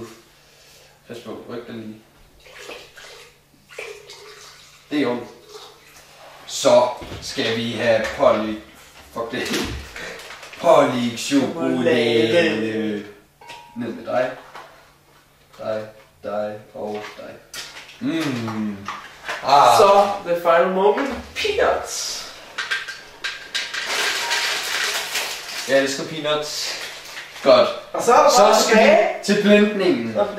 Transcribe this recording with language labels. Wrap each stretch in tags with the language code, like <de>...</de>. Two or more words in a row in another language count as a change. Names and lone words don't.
<da>Pas på, ryk den lige. Det er jo. Så skal vi have pålægtschokolade. Ned med dig. Dig og dig.</da> <en>Så the final moment, peanuts.</en> <da>Jeg elsker peanuts. Godt. Og så er der bare skal vi til blendningen.</da>